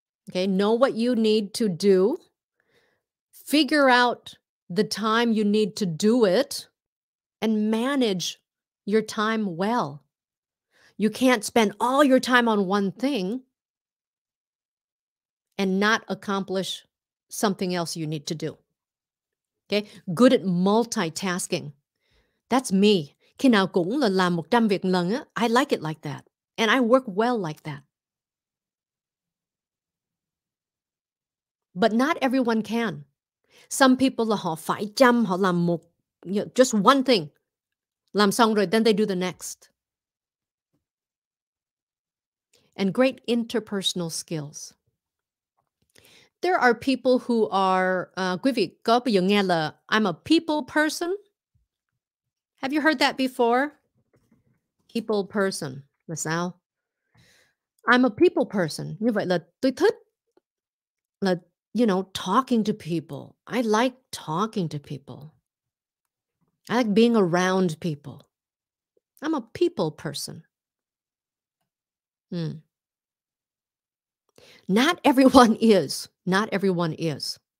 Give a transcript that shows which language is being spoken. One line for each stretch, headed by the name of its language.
English: Okay, know what you need to do. Figure out the time you need to do it and manage your time well. You can't spend all your time on one thing and not accomplish something else you need to do. Okay, good at multitasking. That's me.
Vietnamese: Khi nào cũng là làm 100 việc lần á,
English: I like it like that. And I work well like that. But not everyone can. Some people
Vietnamese: là họ phải chăm, họ làm
English: just one thing.
Vietnamese: Làm xong rồi,
English: then they do the next. And great interpersonal skills. There are people who are,
Vietnamese: quý vị có bao giờ nghe là
English: I'm a people person? Have you heard that before? People person
Vietnamese: là sao?
English: I'm a people person.
Vietnamese: Như vậy là tôi thích là,
English: talking to people. I like talking to people. I like being around people. I'm a people person. Not everyone is. Not everyone is.